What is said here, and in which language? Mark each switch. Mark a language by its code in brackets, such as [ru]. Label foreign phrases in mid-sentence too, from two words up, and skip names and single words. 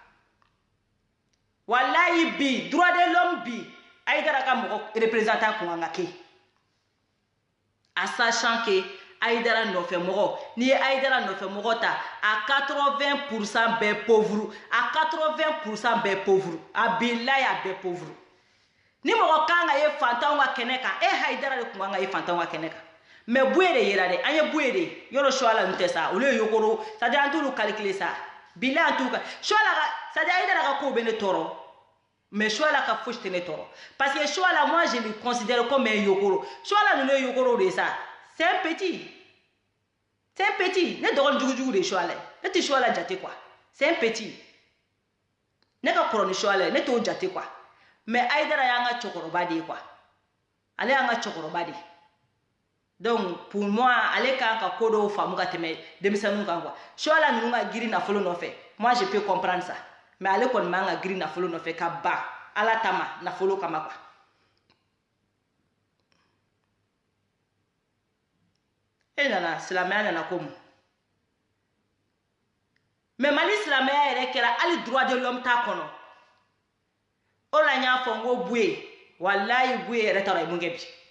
[bm] wallahi bi [fr] droit de l'homme [bm] bi Ayidara ka mɔgɔ représentant kun kan ka kɛ a [fr] sachant que [bm] Ayidara nɔfɛ mɔgɔ n'i ye Ayidara nɔfɛ mɔgɔ ta a 80% bɛɛ pauvre a 80% bɛɛ pauvre a bilayi a bɛɛ pauvre ni mɔgɔ kan ka ye fantanw ka kɛnɛ kan Ayidara de kun kan ka ye fantanw ka kɛnɛ kan mais buye de yera dɛ an ye buye de yɔrɔ choix la n tɛ sa olu ye yogoro [fr] c'est à dire [bm] an t'olu calculer sa bilayi an t'u ka choix la ka [fr] c'est à dire [bm] Ayidara ka kow bɛ ne tɔɔrɔ mais choix la ka fosi tɛ ne tɔɔrɔ [fr] parce que [bm] choix la [fr] moi je le considère comme un yogoro [bm] choix la ninnu ye yogoro de sa [fr] c'est un petit [bm] ne dɔgɔnin jugujugu de choix la ne tɛ choix la jate quoi [fr] c'est un petit [bm] ne ka kɔrɔ ni choix la ne t'o jate quoi mais Ayidara y'an ka cɛkɔrɔba de ye quoi ale y'an ka cɛkɔrɔba de donc [fr] pour moi [bm] ale kan ka ko dɔw faamu ka tɛmɛ denmisɛnninw kan quoi choix la ninnu ka girin nafolo nɔfɛ [fr] moi je peux comprendre ça [bm] mais ale kɔni man ka girin nafolo nɔfɛ ka ban ala tama nafolo kama quoi e nana silamɛya nana ko mun mais Mali silamɛya yɛrɛ kɛra hali [fr] droit de l'homme [bm] t'a kɔnɔ o la n y'a fɔ n ko buye wallahi buye yɛrɛ t'a dɔn mun kɛ bi